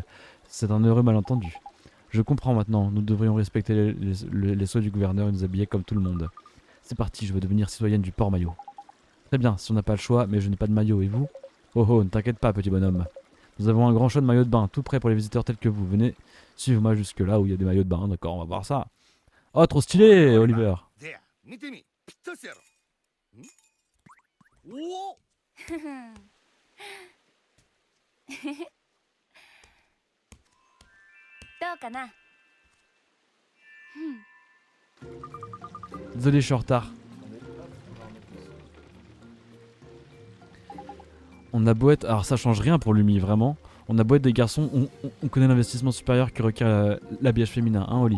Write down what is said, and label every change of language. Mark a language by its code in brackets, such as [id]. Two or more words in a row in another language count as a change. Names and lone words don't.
[fr] C'est un heureux malentendu. Je comprends maintenant, nous devrions respecter les souhaits du gouverneur et nous habiller comme tout le monde. C'est parti, je veux devenir citoyenne du Port-Maillot. Très bien, si on n'a pas le choix, mais je n'ai pas de maillot, et vous? Oh oh, ne t'inquiète pas, petit bonhomme. Nous avons un grand choix de maillots de bain, tout prêt pour les visiteurs tels que vous. Venez, suivez-moi jusque là où il y a des maillots de bain, d'accord, on va voir ça. Oh, trop stylé, Oliver. [ja] 見てみぴったしやろおおどうかな [fr] Désolé, je suis en retard. On a beau être... Alors ça change rien pour Lumi, vraiment. On a beau être des garçons, on connaît l'investissement supérieur que requiert l'habillage féminin, hein, Oli?